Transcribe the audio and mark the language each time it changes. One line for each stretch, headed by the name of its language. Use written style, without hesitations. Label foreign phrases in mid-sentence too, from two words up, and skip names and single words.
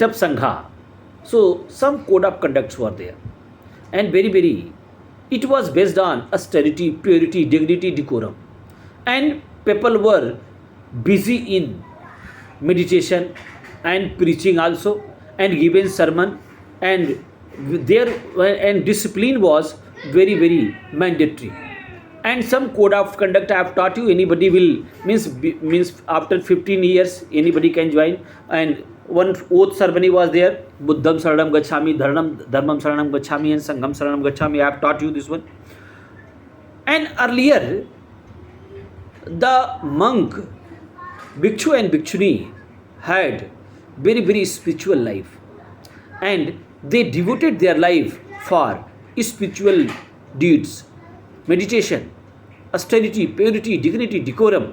English: up Sangha, so some code of conducts were there, and very it was based on austerity, purity, dignity, decorum, and people were busy in meditation and preaching also, and given sermon, and there and discipline was very mandatory. And some code of conduct I have taught you. Anybody will means after 15 years anybody can join. And one oath ceremony was there:
Pali: Buddham Saranam Gacchami, Dharmam Saranam Gacchami, and Sangham Saranam Gacchami.
English: I have taught you this one. And earlier the monk, Bhikshu and Bhikshuni had very spiritual life, and they devoted their life for spiritual deeds, meditation, austerity, purity, dignity, decorum.